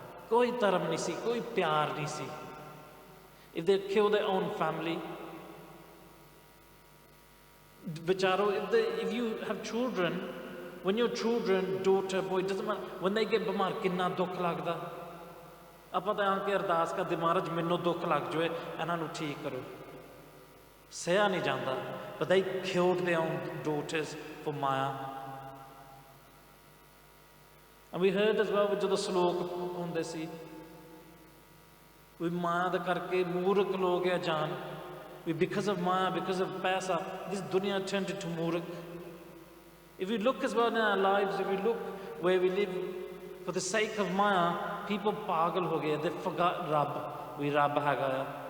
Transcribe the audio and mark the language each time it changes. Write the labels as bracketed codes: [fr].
[pa] ਕੋਈ ਧਰਮ ਨਹੀਂ ਸੀ, ਕੋਈ ਪਿਆਰ ਨਹੀਂ ਸੀ. [en] If they kill their own family, ਵਿਚਾਰੋ, if you have children, when your children, daughter, boy, doesn't matter, when they get [pa] ਬਿਮਾਰ ਕਿੰਨਾ ਦੁੱਖ ਲੱਗਦਾ. ਆਪਾਂ ਤਾਂ ਆ ਕੇ ਅਰਦਾਸ ਕਰਦੇ, ਮਹਾਰਾਜ ਮੈਨੂੰ ਦੁੱਖ ਲੱਗ ਜਾਵੇ, ਇਹਨਾਂ ਨੂੰ ਠੀਕ ਕਰੋ. ਸਹਿਆ ਨਹੀਂ ਜਾਂਦਾ. [en] But they killed their own daughters for Maya. And we heard as well [pa] ਜਦੋਂ ਸ਼ਲੋਕ ਹੁੰਦੇ ਸੀ ਵੀ ਮਾਇਆ ਦਾ ਕਰਕੇ ਮੂਰਖ ਲੋਕ ਆ ਜਾਣ, ਵੀ [en] because of Maya, because of [pa] ਪੈਸਾ, [en] this dunya turned into [pa] ਮੂਰਖ. [en] If we look as well in our lives, if we look where we live, for the sake of Maya, people [pa] ਪਾਗਲ ਹੋ ਗਏ. [en] They forgot [pa] ਰੱਬ, ਵੀ ਰੱਬ ਹੈਗਾ ਆ.